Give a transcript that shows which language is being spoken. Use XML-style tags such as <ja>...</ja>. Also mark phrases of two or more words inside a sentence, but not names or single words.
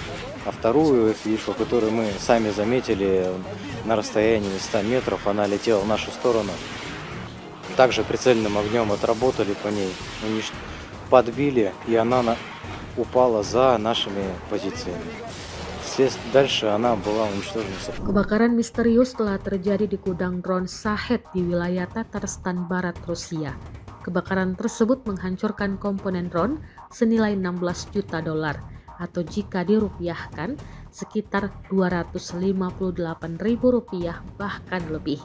<ru>А вторую FPV-шку, которую мы сами заметили на расстоянии 100 метров, она летела в нашу сторону. Также прицельным огнем отработали по ней, подбили, и она упала за нашими позициями. Дальше она была уничтожена.</ru> <id>Kebakaran misterius telah terjadi di gudang drone Shahed di wilayah Tatarstan Barat, Rusia. Kebakaran tersebut menghancurkan komponen drone senilai 16 juta dolar atau jika dirupiahkan sekitar 258.000 rupiah bahkan lebih.</id>